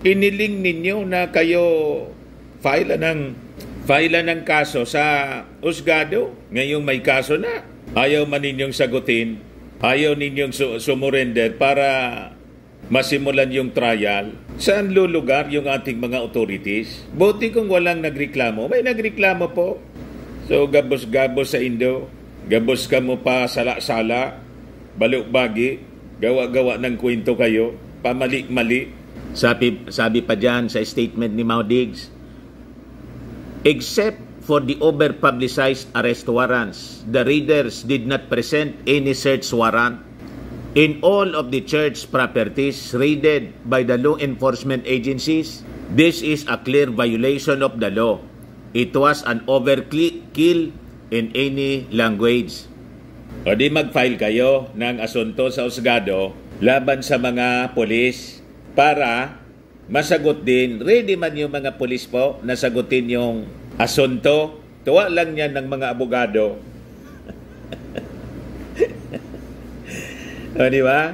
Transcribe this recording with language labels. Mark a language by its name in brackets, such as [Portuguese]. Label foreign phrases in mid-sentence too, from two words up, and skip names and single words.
[Filipino] Iniling ninyo na kayo file ng kaso sa husgado. Ngayong may kaso na. Ayaw man ninyong sagutin. Ayaw ninyong sumurrender para masimulan yung trial. Saan lulugar yung ating mga authorities? Buti kung walang nagreklamo. May nagreklamo po. So, [Bikol] gabos-gabos sa Indo. Gabos ka mo pa sala-sala. Baluk-bagi. [Filipino] Gawa-gawa ng kwento kayo. Pamali-mali. Sabi pa dyan sa statement ni Maudigs, [English] except for the over-publicized arrest warrants, the raiders did not present any search warrant. In all of the church properties raided by the law enforcement agencies, this is a clear violation of the law. It was an overkill in any language. [Filipino] O di mag-file kayo ng asunto sa husgado laban sa mga polis. para masagot din. Ready man yung mga pulis po na sagutin yung asunto. Tuwa lang yan ng mga abogado. Di ba?